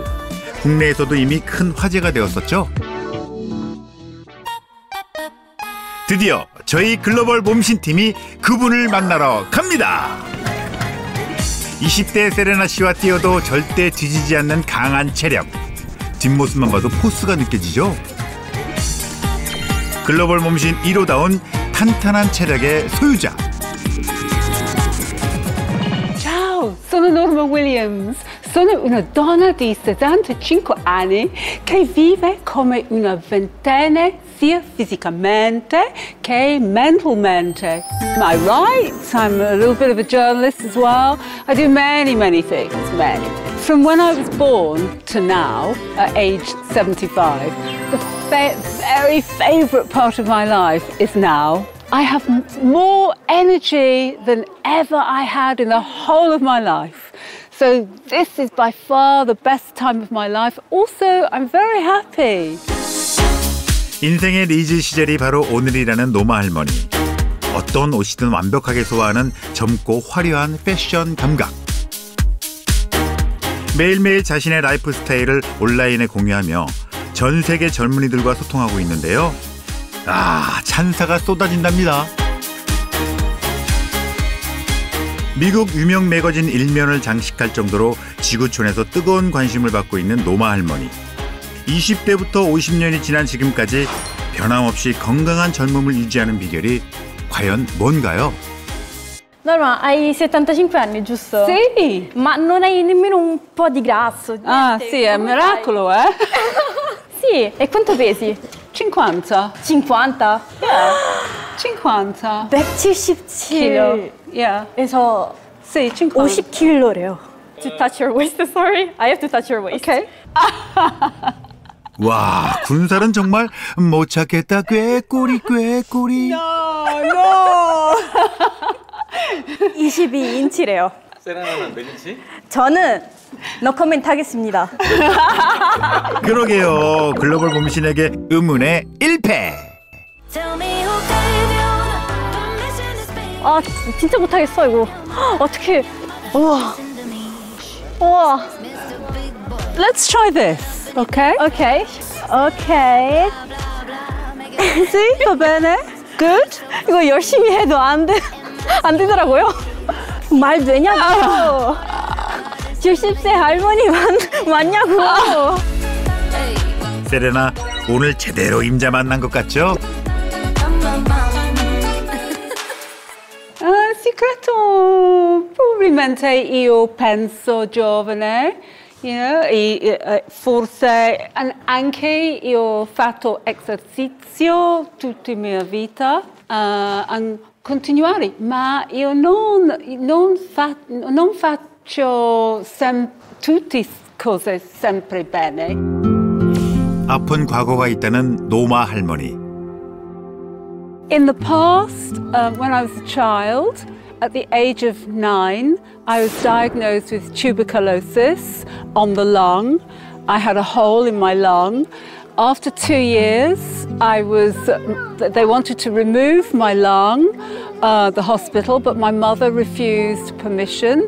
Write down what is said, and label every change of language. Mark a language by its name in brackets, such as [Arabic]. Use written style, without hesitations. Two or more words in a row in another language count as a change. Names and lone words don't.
[Korean] 국내에서도 이미 큰 화제가 되었었죠. 드디어 저희 글로벌 몸신팀이 그분을 만나러 갑니다. 20대 세레나 씨와 뛰어도 절대 뒤지지 않는 강한 체력. 뒷모습만 봐도 포스가 느껴지죠. 글로벌 몸신 1호다운 탄탄한 체력의 소유자. [Italian] Ciao, sono Norma Williams. Sono una donna di 65 anni che vive come una ventenne sia fisicamente che mentalmente. [English] I write, I'm a little bit of a journalist as well. I do many things, many. From when I was born to now, at age 75, the very favourite part of my life is now. I have more energy than ever I had in the whole of my life. So this is by far the best time of my life. Also, I'm very happy. [Korean] 인생의 리즈 시절이 바로 오늘이라는 노마 할머니. 어떤 옷이든 완벽하게 소화하는 젊고 화려한 패션 감각. 매일매일 자신의 라이프 스타일을 온라인에 공유하며 전 세계 젊은이들과 소통하고 있는데요. 찬사가 쏟아진답니다. 미국 유명 매거진 일면을 장식할 정도로 지구촌에서 뜨거운 관심을 받고 있는 노마 할머니. 20대부터 50년이 지난 지금까지 변함없이 건강한 젊음을 유지하는 비결이 과연 뭔가요? [Italian] Norma, hai 75 anni, giusto? Sì. Ma non hai nemmeno un po' di grasso? Ah, sì, è un miracolo, eh? Sì, e quanto pesi? 50. 50? [English] Yeah. 50. 177kg. Yeah. [Korean] 그래서 [Italian] Sì, 50. [Korean] 50kg래요. [English] To touch your waist, sorry. I have to touch your waist. Okay. [Korean] 와, 군살은 정말 못 찾겠다. 꾀꼬리 꾀꼬리. [English] No. [Korean] 22인치래요. 세레나는 몇 인치? 저는 [English] no comment [Korean] 하겠습니다. 그러게요. 글로벌 몸신에게 의문의 1패. 아, 진짜 못하겠어 이거. 어떻게? 우와. 우와. [English] Let's try this, okay? Okay. Okay. [Italian] Sì, va bene. [English] Good. [Korean] 이거 열심히 해도 안 되더라고요. 말 되냐고. 70세 할머니 맞냐고. 세레나, 오늘 제대로 임자 만난 것 같죠? [Italian] Segreto, probabilmente io penso giovane, [English] you know, [Italian] forse anche io ho fatto esercizio tutta la mia vita, continuare, ma io non faccio tutte cose sempre bene. [Korean] 아픈 과거가 있다는 노마 할머니. [English] In the past, when I was a child, at the age of 9, I was diagnosed with tuberculosis on the lung. I had a hole in my lung. After 2 years, they wanted to remove my lung, the hospital, but my mother refused permission.